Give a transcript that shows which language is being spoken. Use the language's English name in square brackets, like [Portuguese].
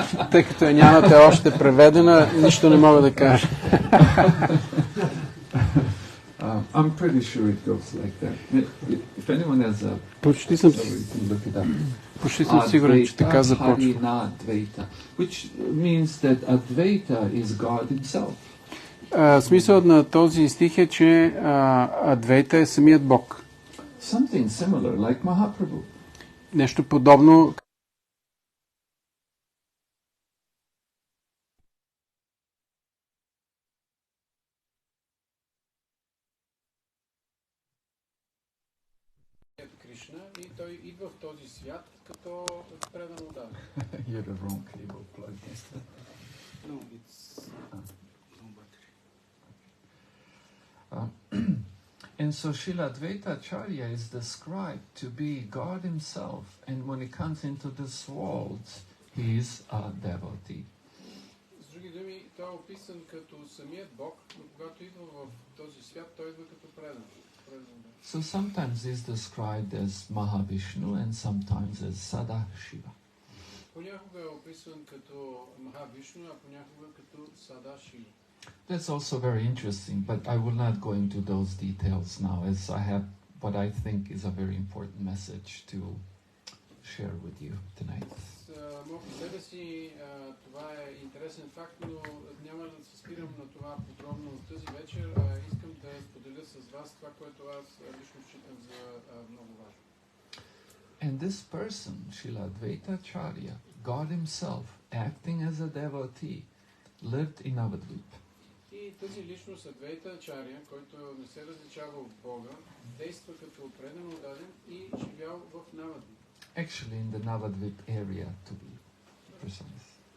[Bulgarian] Тъй като я нямате още преведена, нищо не мога да кажа. [English] I'm pretty sure it goes like that. If anyone has a [Bulgarian] Почти съм [English] look it up. [Bulgarian] Почти съм сигурен, че така започва. [English] Advaita, which means that Advaita is God himself. [Bulgarian] Смисълът на този стих е, че Адвайта е самият Бог. [English] Something similar, like Mahaprabhu. [Bulgarian] Нещо подобно. Кришна и той идва в този свят като предан отдаден. [English] You're the wrong cable plug. No, it's no battery. And so Srila Advaita Ачарya is described to be God himself, and when he comes into this world, he is a devotee. [Bulgarian] С други думи, той е описан като самият Бог, но когато идва в този свят, той идва като предан. [English] So sometimes he's described as Mahavishnu and sometimes as Sadashiva. [Bulgarian] Понякога е описан като Махавишну, а понякога като Садашива. [English] That's also very interesting, but I will not go into those details now, as I have what I think is a very important message to share with you tonight. [Bulgarian] Само по себе си това е интересен факт, но няма да се спирам на това подробно тази вечер. Искам да споделя с вас това, което аз лично считам за много важно. [English] And this person, Srila Advaita Ачарya, God himself, acting as a devotee, lived in Navadvip. [Bulgarian] И тази личност Адвайта Ачаря, който не се различава от Бога, действа като предан отдаден и живял в Навадвип. [English] Actually in the Navadvip area, to be precise.